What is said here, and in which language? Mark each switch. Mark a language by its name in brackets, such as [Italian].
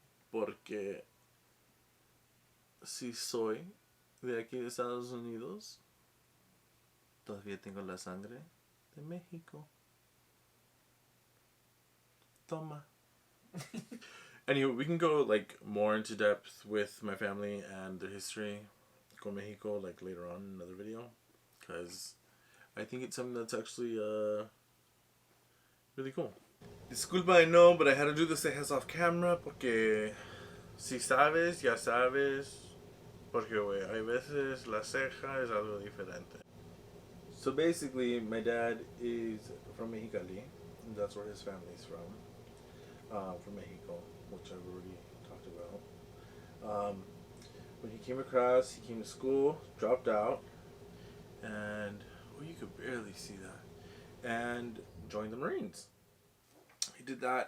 [Spanish] Porque si soy de aquí de Estados Unidos, todavía tengo la sangre de México. Toma. [English] Anyway, we can go like more into depth with my family and their history con Mexico like later on in another video, because I think it's something that's actually really cool. Disculpa, I know, but I had to do this off camera [Spanish] porque si sabes, ya sabes. Porque, güey, hay veces la ceja es algo diferente. [English] So basically, my dad is from Mexicali. And that's where his family's from Mexico, which I've already talked about. When he came across, he came to school, dropped out, and you could barely see that, and joined the Marines. He did that.